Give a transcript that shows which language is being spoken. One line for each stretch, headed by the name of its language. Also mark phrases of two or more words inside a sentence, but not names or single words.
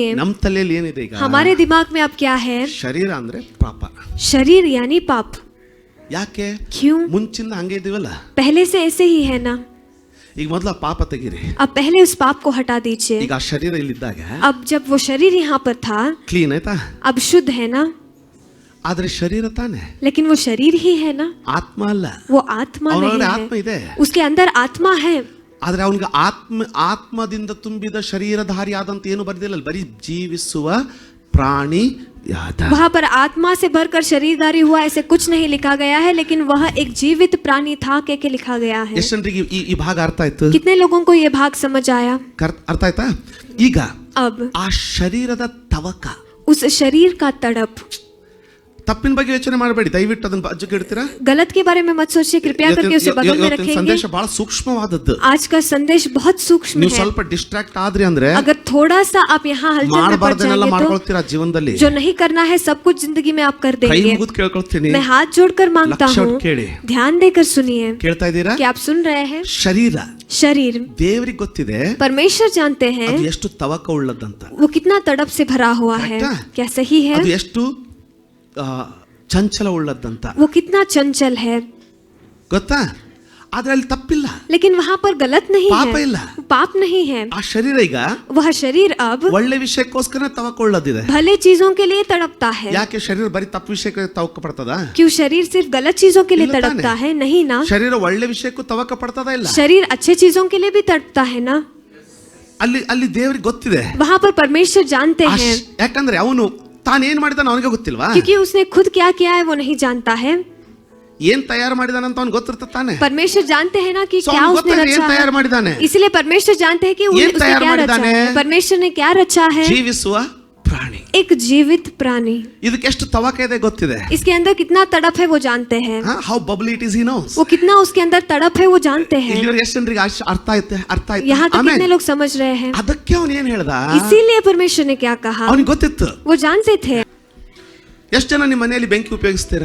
Kannada: ನಮ್ಮ ತಲೆಯಲ್ಲಿ ಏನಿದೆ ಈಗ?
Hindi: हमारे दिमाग में अब क्या है?
Kannada: ಶರೀರ ಅಂದ್ರೆ ಪಾಪ।
Hindi: शरीर यानी पाप।
Kannada: ಯಾಕೆ?
Hindi: क्यों?
Kannada: ಮುಂಚಿಂದ ಹಂಗೆ ಇದೀವಲ್ಲ,
Hindi: पहले से ऐसे ही है ना।
Kannada: ಈಗ ಮೊದಲ ಪಾಪ ತೆಗೀರಿ,
Hindi: अब पहले उस पाप को हटा दीजिए।
Kannada: ಈಗ ಆ ಶರೀರ ಇಲ್ಲಿದ್ದಾಗ
Hindi: अब जब वो शरीर यहाँ पर था,
Kannada: ಕ್ಲೀನ್ ಆಯ್ತಾ?
Hindi: अब शुद्ध है ना,
Kannada: ಆದ್ರೆ ಶರೀರ ತಾನೆ,
Hindi: लेकिन वो शरीर ही है ना,
Kannada: ಆತ್ಮ ಅಲ್ಲ।
Hindi: वो आत्मा
Kannada: ಅವನೊಳಗಡೆ
Hindi: नहीं
Kannada: ಆತ್ಮ
Hindi: है,
Kannada: ಇದೆ,
Hindi: उसके अंदर आत्मा है।
Kannada: ಆದ್ರೆ ಅವನಿಗೆ ಆತ್ಮದಿಂದ ತುಂಬಿದ ಶರೀರಧಾರಿ ಆದಂತ ಏನು ಬರ್ದಿಲ್ಲ, ಬರೀ ಜೀವಿಸುವ ಪ್ರಾಣಿ ಯಾದ।
Hindi: वहाँ पर आत्मा से भरकर शरीरधारी हुआ ऐसे कुछ नहीं लिखा गया है, लेकिन वह एक जीवित प्राणी था के लिखा गया है।
Kannada: ಎಷ್ಟು ಜನರಿಗೆ ಈ ಭಾಗ ಅರ್ಥ ಆಯ್ತು?
Hindi: कितने लोगों को ये भाग समझ आया?
Kannada: ಅರ್ಥ ಆಯ್ತಾ? ಈಗ
Hindi: अब
Kannada: ಆ ಶರೀರದ ತವಕ,
Hindi: उस शरीर का तड़प,
Kannada: ತಪ್ಪಿನ ಬಗ್ಗೆ ಯೋಚನೆ ಮಾಡಬೇಡಿ, ದಯವಿಟ್ಟು ಅದನ್ನ ಬಾಜುಗೆ ಇಡ್ತೀರಾ?
Hindi: गलत के बारे में मत सोचिए, कृपया करके उसे बगल में रखेंगे।
Kannada: ಸಂದೇಶ ಬಹಳ ಸೂಕ್ಷ್ಮವಾದದ್ದು।
Hindi: आज का संदेश बहुत सूक्ष्म
Kannada: ನೀವು
Hindi: है।
Kannada: ಸ್ವಲ್ಪ ಡಿಸ್ಟ್ರಾಕ್ಟ್ ಆದ್ರಿ ಅಂದ್ರೆ
Hindi: अगर थोड़ा सा आप यहाँ हलचल में पड़
Kannada: ಮಾಡಬಾರ್ದನ್ನೆಲ್ಲ
Hindi: जाएंगे
Kannada: ಮಾಡ್ಕೊಳ್ತೀರಾ ಜೀವನದಲ್ಲಿ।
Hindi: तो जो नहीं करना है सब कुछ जिंदगी में आप कर
Kannada: ಕೈ
Hindi: देंगे।
Kannada: ಮುಗಿದು ಕೇಳ್ಕೊಳ್ತೀನಿ,
Hindi: मैं हाथ जोड़कर मांगता लक्ष्य हूँ,
Kannada: ಕೇಳಿ।
Hindi: ध्यान देकर सुनिए।
Kannada: ಕೇಳ್ತಾ ಇದ್ದೀರಾ?
Hindi: क्या आप सुन रहे हैं?
Kannada: ಶರೀರ
Hindi: शरीर,
Kannada: ದೇವರಿಗೆ ಗೊತ್ತಿದೆ
Hindi: परमेश्वर जानते हैं
Kannada: ಅದು ಎಷ್ಟು ತವಕ ಉಳ್ಳದಂತ,
Hindi: वो कितना तड़प से भरा हुआ है। Correct है? क्या सही है?
Kannada: ಅದು ಎಷ್ಟು ಚಂಚಲ ಉಳ್ಳದಂತ
Hindi: वो कितना चंचल है,
Kannada: ಗೊತ್ತಾ? ಆದ್ರೆ ಅಲ್ಲಿ ತಪ್ಪಿಲ್ಲ,
Hindi: लेकिन वहाँ पर गलत नहीं
Kannada: ಪಾಪ
Hindi: है,
Kannada: ಇಲ್ಲ।
Hindi: पाप नहीं है।
Kannada: ಆ ಶರೀರ ಈಗ
Hindi: वह शरीर अब
Kannada: ಒಳ್ಳೆ ವಿಷಯಕ್ಕೋಸ್ಕರ ತವಕೊಳ್ಳದಿದೆ।
Hindi: भले चीजों के लिए तड़पता है।
Kannada: ಯಾಕೆ ಶರೀರ ಬರೀ ತಪ್ಪು ವಿಷಯಕ್ಕೆ ತವಕ ಪಡ್ತದ?
Hindi: क्यों शरीर सिर्फ गलत चीजों के लिए
Kannada: ಇಲ್ಲ ತಾನೆ?
Hindi: तड़पता है? नहीं ना।
Kannada: ಶರೀರ ಒಳ್ಳೆ ವಿಷಯಕ್ಕೂ ತವಕ ಪಡ್ತದ ಇಲ್ಲ?
Hindi: शरीर अच्छे चीजों के लिए भी तड़पता है ना।
Kannada: ಅಲ್ಲಿ ದೇವರಿಗೆ ಗೊತ್ತಿದೆ।
Hindi: वहाँ पर परमेश्वर जानते हैं,
Kannada: ಯಾಕಂದ್ರೆ ಅವನು ತಾನೇನ್ ಮಾಡಿದಾನ ಅವನಿಗೆ ಗೊತ್ತಿಲ್ವಾ?
Hindi: क्योंकि उसने खुद क्या किया है वो नहीं जानता है।
Kannada: ಏನ್ ತಯಾರು ಮಾಡಿದಾನಂತ ಅವ್ನಿಗೆ ಗೊತ್ತಿರ್ತದೆ ತಾನೆ।
Hindi: परमेश्वर जानते हैं ना कि So क्या
Kannada: ಅವ್ನಿಗೆ
Hindi: उसने
Kannada: ಗೊತ್ತಿದೆ ಏನ್
Hindi: रचा
Kannada: ತಯಾರು
Hindi: है,
Kannada: ಮಾಡಿದಾನೆ।
Hindi: इसलिए परमेश्वर जानते हैं कि
Kannada: ಏನ್
Hindi: उसने
Kannada: ತಯಾರು
Hindi: क्या रचा
Kannada: ಮಾಡಿದಾನೆ?
Hindi: है। परमेश्वर ने क्या रचा है?
Kannada: ಜೀವಿಸುವ ಪ್ರಾಣಿ,
Hindi: एक जीवित प्राणी।
Kannada: ಇದಕ್ಕೆ ಎಷ್ಟು ತವಕ ಇದೆ ಗೊತ್ತಿದೆ।
Hindi: इसके अंदर कितना तड़प है वो जानते हैं।
English: how bubble it is he knows.
Hindi: वो कितना उसके अंदर तड़प है वो जानते हैं।
Kannada: ಇಲ್ಲಿವರೆಗೆ ಎಷ್ಟು ಜನರಿಗೆ ಅರ್ಥ ಆಯ್ತು?
Hindi: यहाँ तक
Kannada: ಆಮೇಲೆ
Hindi: कितने लोग समझ रहे हैं?
Kannada: ಅದಕ್ಕೆ ಅವನು ಏನ್ ಹೇಳ್ದ?
Hindi: इसीलिए परमेश्वर ने क्या कहा,
Kannada: ಅವನಿಗೆ ಗೊತ್ತಿತ್ತು।
Hindi: वो जानते थे।
Kannada: ಎಷ್ಟು ಜನ ನಿಮ್ಮ ಮನೆಯಲ್ಲಿ ಬೆಂಕಿ ಉಪಯೋಗಿಸ್ತೀರಾ?